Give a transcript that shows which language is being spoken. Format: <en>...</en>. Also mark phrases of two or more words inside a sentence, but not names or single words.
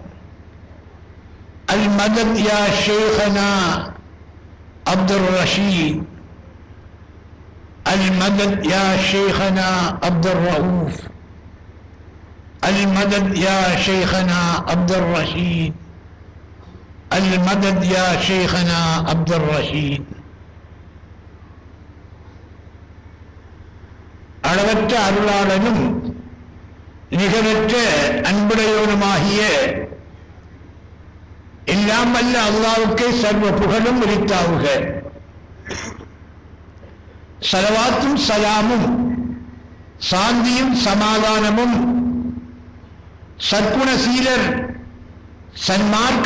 <ar>المدد يا شيخنا عبد الرشيد، المدد يا شيخنا عبد الرؤوف، المدد يا شيخنا عبد الرشيد، المدد يا شيخنا عبد الرشيد.</ar> <ta>அளவற்ற அருளாளனும் நிகரற்ற அன்புடையவனுமாகிய எல்லாம் வல்ல அல்லாஹ்வுக்கே சர்வ புகழும் உரித்தாவுக. ஸலவாத்தும் ஸலாமும் சாந்தியும் சமாதானமும் சற்குணசீலர் சன்மார்க்க</ta>